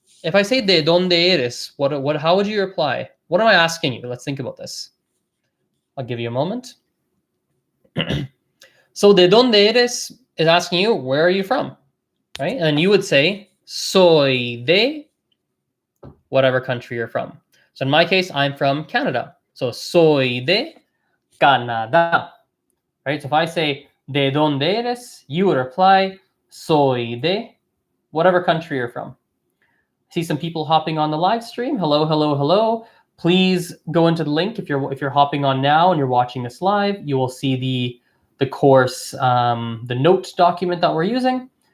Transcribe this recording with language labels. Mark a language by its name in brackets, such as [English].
[English] If I say [Spanish] ¿de dónde eres? [English] How would you reply? What am I asking you? Let's think about this. I'll give you a moment. So [Spanish] ¿de dónde eres [English] is asking you, where are you from? Right? And you would say, [Spanish] soy de [English] whatever country you're from. So in my case, I'm from Canada. [Spanish] So soy de Canadá. [English] Right? So if I say, [Spanish] ¿de dónde eres? [English] You would reply, [Spanish] soy de [English] whatever country you're from. See some people hopping on the live stream. Hello, hello, hello. Please go into the link if you're hopping on now and you're watching this live. You will see the course, the notes document that we're using.